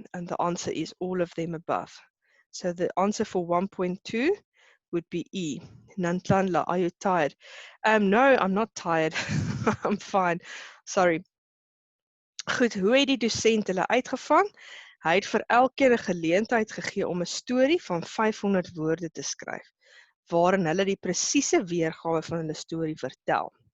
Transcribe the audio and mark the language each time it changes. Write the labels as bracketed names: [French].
[English] And the answer is all of them above. So the answer for 1.2 would be E. Nantlanla, are you tired? No, I'm not tired. I'm fine. Sorry. [Afrikaans] Goed, hoe het die dosent hulle uitgevang? Hy het vir elkeen 'n geleentheid gegee om 'n storie van 500 woorde te skryf, waarin hulle die presiese weergawe van hulle storie vertel.